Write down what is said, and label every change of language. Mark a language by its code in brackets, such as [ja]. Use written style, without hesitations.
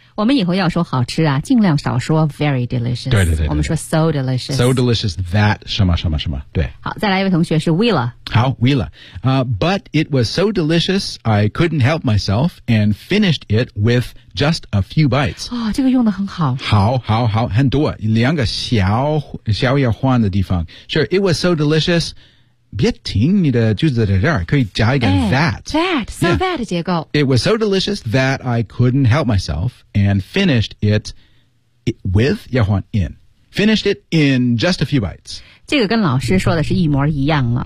[zh] 我们以后要说好吃啊，尽量少说 [en] very delicious。 [zh] 对对 对, 对，我们说 [en] so delicious。 So delicious that [zh] 什么什么什么，对。好，再来一位同学是 Willa。好 ，Willa。 [en] But it was so delicious, I couldn't help myself and finished it with just a few bites。 [zh] 哦，这个用的很好。好，好，好，很多，两个小小要换的地方。 [en] Sure, it was so delicious。 [zh] 别停你的句子在这儿，可以加一个 that so that 结构 [en] It was so delicious that I couldn't help myself and finished it with [zh] 要换 [en] in finished it in just a few bites [zh] 这个跟老师说的是一模一样了、